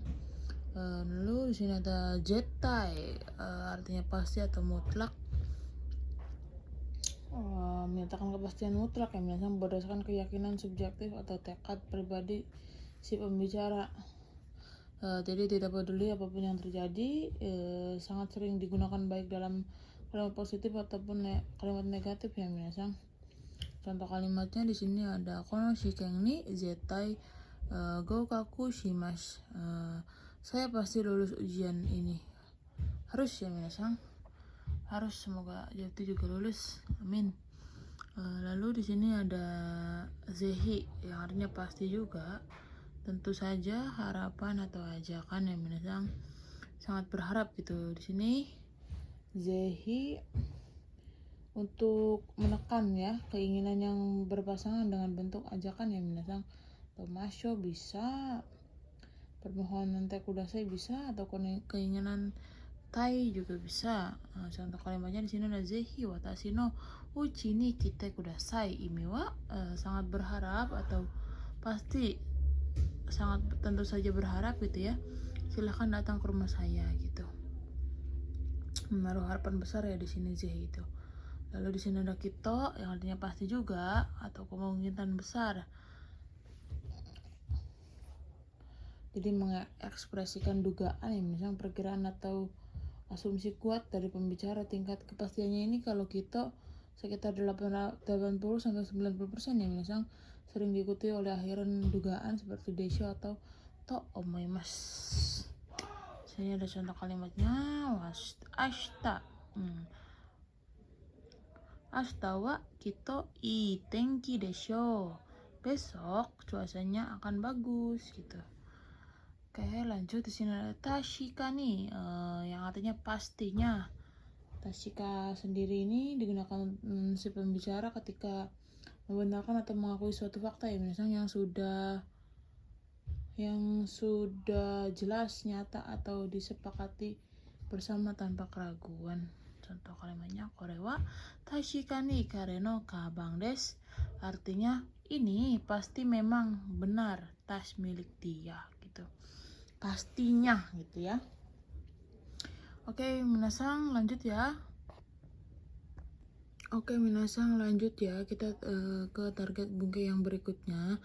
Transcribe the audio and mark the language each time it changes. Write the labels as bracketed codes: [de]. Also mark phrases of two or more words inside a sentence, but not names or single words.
[id] Lalu di sini ada Zetai, artinya pasti atau mutlak, menyatakan kepastian mutlak ya minasang, berdasarkan keyakinan subjektif atau tekad pribadi si pembicara. Jadi tidak peduli apapun yang terjadi. Sangat sering digunakan baik dalam kalimat positif ataupun kalimat negatif ya minasang. Contoh kalimatnya di sini ada [ja] この試験に絶対合格します. [id] Saya pasti lulus ujian ini. Harus ya minasang, harus, semoga Jati juga lulus, amin. Lalu di sini ada zehi yang artinya pasti juga, tentu saja, harapan atau ajakan ya minasang, sangat berharap gitu. Di sini zehi untuk menekan ya keinginan yang berpasangan dengan bentuk ajakan ya minasang. Tomasho bisa, permohonan tekudasai bisa, atau keinginan tai juga bisa. Contoh kalimatnya di sini ada [ja] ぜひ私のうちに来てください. [id] Ini wa sangat berharap atau pasti, sangat tentu saja berharap gitu ya, silahkan datang ke rumah saya gitu. Menaruh harapan besar ya di sini zehi itu. Lalu di sini ada kito yang artinya pasti juga atau kemungkinan besar. Jadi mengekspresikan dugaan ya misalnya perkiraan atau asumsi kuat dari pembicara. Tingkat kepastiannya ini kalau kito sekitar 80-90% ya misalnya, sering diikuti oleh akhiran dugaan seperti desho atau [ja] と思います. [id] Sini ada contoh kalimatnya, ashita. [ja] 明日はきっといい天気でしょう. [id] Besok cuacanya akan bagus gitu. Oke, lanjut di sini ada tashika nih, yang artinya pastinya. Tashika sendiri ini digunakan si pembicara ketika membenarkan atau mengakui suatu fakta ya misalnya yang sudah jelas, nyata, atau disepakati bersama tanpa keraguan. Contoh kalimatnya [ja] これは確かに彼の鞄です, [id] artinya ini pasti memang benar tas milik dia gitu, pastinya gitu ya. Oke minasang, lanjut ya. Oke minasang, lanjut ya, kita ke target bunga yang berikutnya.